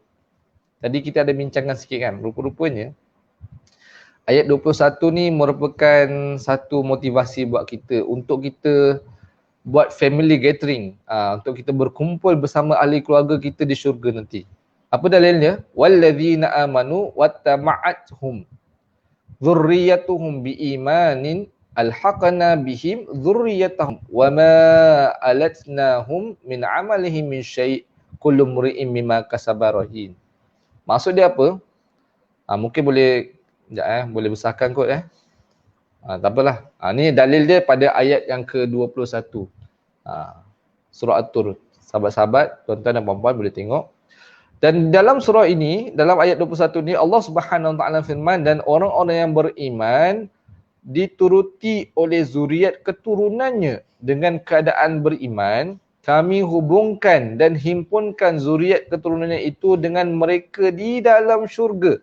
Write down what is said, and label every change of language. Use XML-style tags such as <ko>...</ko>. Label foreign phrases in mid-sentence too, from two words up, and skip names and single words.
<ms>Tadi kita ada bincangkan sikit kan, rupa-rupanya ayat 21 ni merupakan satu motivasi buat kita untuk kita buat</ms> <en>family gathering,</en> <ms>untuk kita berkumpul bersama ahli keluarga kita di syurga nanti. Apa dalilnya?</ms> <ar>والذين آمنوا واتبعتهم ذريتهم بإيمان ألحقنا بهم ذريتهم وما ألتناهم من عملهم من شيء كل امرئ بما كسب رهين.</ar> <ms>Maksud dia apa? Mungkin boleh boleh besarkan kot tak apalah. Ni dalil dia pada ayat yang ke-21. Surah At-Tur. Sahabat-sahabat, tuan-tuan dan puan-puan boleh tengok. Dan dalam surah ini, dalam ayat 21 ni Allah</ms> <ar>سبحانه وتعالى</ar> <ms>firman, dan orang-orang yang beriman dituruti oleh zuriat keturunannya dengan keadaan beriman, kami hubungkan dan himpunkan zuriat keturunannya itu dengan mereka di dalam syurga.</ms>